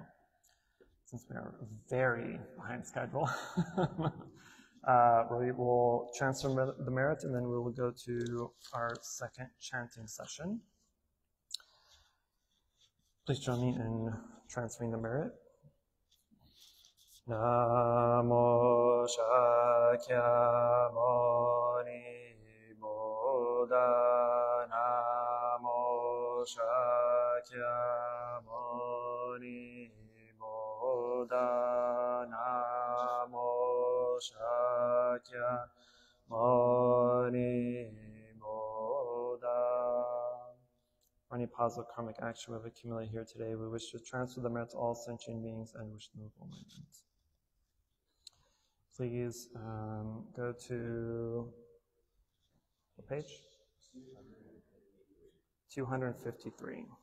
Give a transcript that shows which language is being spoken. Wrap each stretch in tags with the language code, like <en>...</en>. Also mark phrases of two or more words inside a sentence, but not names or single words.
<en>Since we are very behind schedule, we will transfer the merit, and then we will go to our second chanting session. Please join me in transferring the merit.</en> <sa>Namo Shakyamuni Buddha. Namo Shakyamuni Buddha. Namo Shakyamuni Buddha.</sa> <en>For any positive karmic action we have accumulated here today, we wish to transfer the merit to all sentient beings and wish them enlightenment. Please go to the page 253.</en>